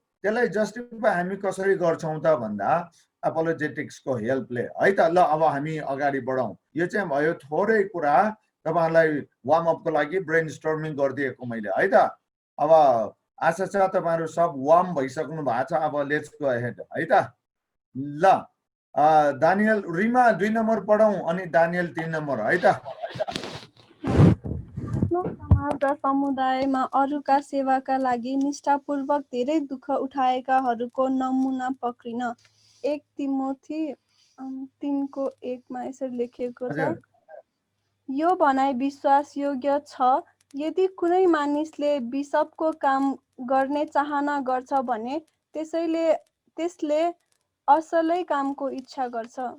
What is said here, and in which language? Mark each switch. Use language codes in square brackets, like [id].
[ne] त्यसलाई जस्टिफाई हामी कसरी गर्छौं त भन्दा एपोलोजेटिक्सको हेल्पले है त। ल अब हामी अगाडि बढौं। यो चाहिँ भयो थोरै कुरा तपाईहरुलाई वार्म अपको लागि ब्रेन स्टर्मिङ गरिदिएको मैले है त। अब आशा छ तपाईहरु सब वार्म भइसक्नु भएको छ। [en] अब let's go ahead [ne] है त। ल दानियल रिमा 2 नम्बर पढौं अनि दानियल 3 नम्बर है त। समाज र समुदायमा अरूका सेवाका लागि निष्ठापूर्वक धेरै दुःख उठाएकाहरूको नमुना पक्रिन। 1 तिमोथी 3:1 मा यसरी लेखिएको छ, यो भनाइ विश्वास योग्य छ, यदि कुनै मानिसले बिशपको काम गर्ने चाहना गर्छ भने त्यसले असलै कामको इच्छा गर्छ।